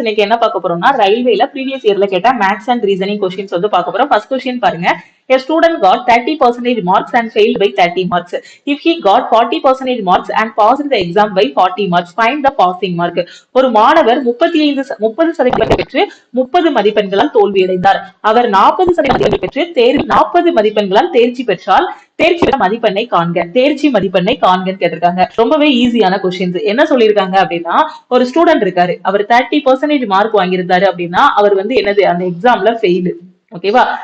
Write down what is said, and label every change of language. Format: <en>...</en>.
<ta>இன்னைக்கு என்ன பார்க்க போறோம்னா ரயில்வேல ப்ரீவியஸ் இயர்ல கேட்ட மேக்ஸ் அண்ட் ரீசனிங் கொஸ்டின்ஸ் வந்து பார்க்க போறோம். ஃபர்ஸ்ட் கொஸ்டின் பாருங்க.</ta> <en>A student got 30% marks and failed by 30 marks. If he got 40% marks and passed the exam by 40 marks, find the passing mark.</en> <ta>ஒரு மாணவர் 30% பெற்று 30 மதிப்பெண்களால் தோல்வியடைந்தார். அவர் 40% பெற்று 40 மதிப்பெண்களால் தேர்ச்சி பெற்றால் தேர்ச்சி மதிப்பெண்ணை காண்க. தேர்ச்சி மதிப்பெண்ணை காண்கன்னு கேட்டிருக்காங்க. ரொம்பவே ஈஸியான கொஸ்டின்ஸ். என்ன சொல்லியிருக்காங்க அப்படின்னா, ஒரு ஸ்டூடெண்ட் இருக்காரு, அவர் 30% மார்க் வாங்கியிருந்தாரு அப்படின்னா அவர் வந்து என்னது அந்த எக்ஸாம்ல ஃபெயிலு. ஓகேவா?</ta>